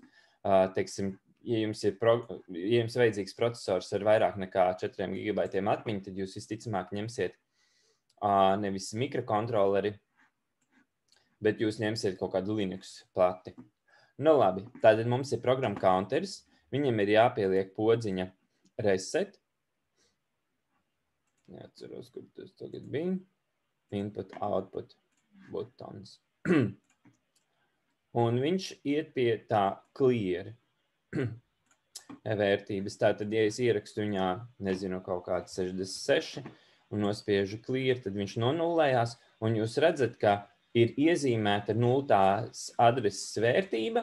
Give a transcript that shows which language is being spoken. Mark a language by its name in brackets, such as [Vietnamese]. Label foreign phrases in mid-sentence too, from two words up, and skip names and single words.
[Latvian] Teiksim, ja jums vajadzīgs procesors ar vairāk nekā 4 gigabaitiem atmiņu, tad jūs visticamāk ņemsiet nevis mikrokontroleri, bet jūs ņemsiet kaut kādu Linux plati. Nu labi, tātad mums ir programma counters, viņam ir jāpieliek podziņa reset. Neatceros, kur tas tagad bija. [English] Input, output, buttons. [Latvian] Un viņš iet pie tā clear vērtības. Tātad, ja es ierakstu viņā, nezinu, kaut kāds 66 un nospiežu clear, tad viņš nonullējās. Un jūs redzat, ka ir iezīmēta nultās adreses vērtība.